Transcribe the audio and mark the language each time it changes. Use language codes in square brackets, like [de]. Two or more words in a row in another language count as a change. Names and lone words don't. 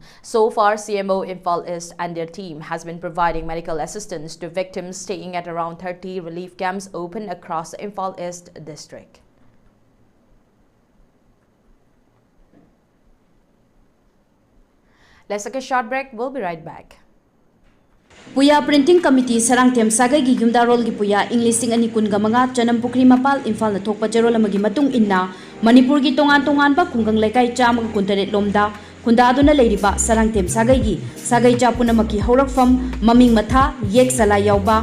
[en] So far, CMO Imphal East and their team has been providing medical assistance to victims staying at around 30 relief camps open across the Imphal East District. Let's take a short break. We'll be right back. [mni] Puya Printing Committee Sarang Tem Sagai gi Yumdarol gi Puya English ani kun gamanga Chanam Pukri Mapal Imphal na thokpa jarol amagi matung inna Manipur gi tongan ba kungang lekai cham kuntaret lomda Kunda aduna leiriba Sarang Tem Sagai gi Sagai Chapuna maki haurakfam maming matha yek sala yauba